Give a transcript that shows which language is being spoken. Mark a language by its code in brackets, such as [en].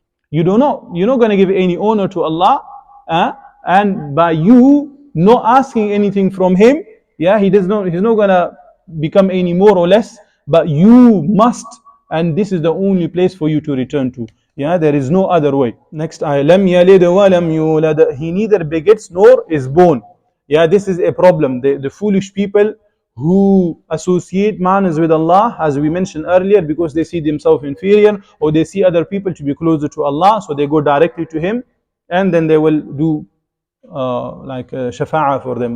[en] You're not going to give any honor to Allah, and by you not asking anything from him, yeah, he's not going to become any more or less, but you must, and this is the only place for you to return to. Yeah, there is no other way. Next ayah, [ar] لَمْ يَلِدْ وَلَمْ يُولَدْ. [en] He neither begets nor is born. Yeah, this is a problem. The foolish people who associate manners with Allah, as we mentioned earlier, because they see themselves inferior, or they see other people to be closer to Allah, so they go directly to Him, and then they will do like shafa'ah for them.